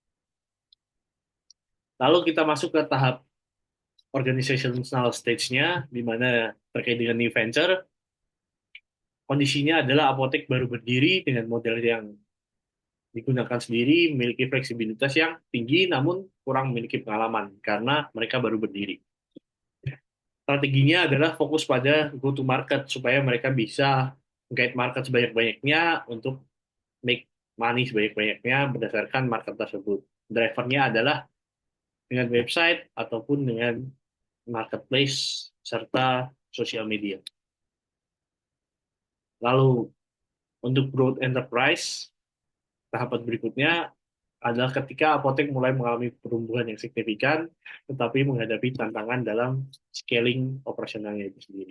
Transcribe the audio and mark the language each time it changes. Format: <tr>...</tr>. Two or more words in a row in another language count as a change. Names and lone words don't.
<id>Lalu kita masuk ke tahap</id> <en>organizational stage-nya,</en> <id>di mana terkait dengan</id> <en>new venture,</en> <id>kondisinya adalah apotek baru berdiri dengan model yang digunakan sendiri, memiliki fleksibilitas yang tinggi, namun kurang memiliki pengalaman karena mereka baru berdiri. Strateginya adalah fokus pada</id> <en>go to market</en> <id>supaya mereka bisa menggait market sebanyak-banyaknya untuk</id> <en>make money</en> <id>sebanyak-banyaknya berdasarkan market tersebut. Drivernya adalah dengan website ataupun dengan marketplace serta sosial media. Lalu untuk</id> <en>growth enterprise,</en> <id>tahapan berikutnya adalah ketika apotek mulai mengalami pertumbuhan yang signifikan, tetapi menghadapi tantangan dalam scaling operasionalnya itu sendiri.</id>